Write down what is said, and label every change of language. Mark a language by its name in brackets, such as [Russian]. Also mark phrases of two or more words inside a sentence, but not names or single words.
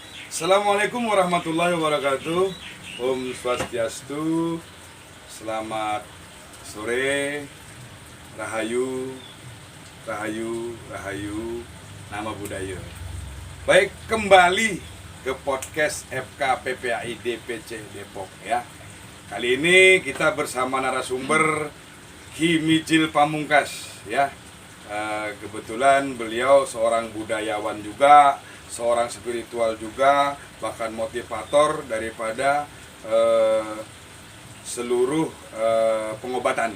[Arabic] السلام عليكم ورحمة الله وبركاته. [Indonesian] Om Swastiastu. Selamat sore. Rahayu, Rahayu, Rahayu. Nama budaya. Baik, kembali ke podcast FKPPAI DPC Depok ya. Kali ini kita bersama narasumber Ki Mijil Pamungkas ya. Kebetulan beliau seorang budayawan juga, seorang spiritual juga, bahkan motivator daripada seluruh pengobatan.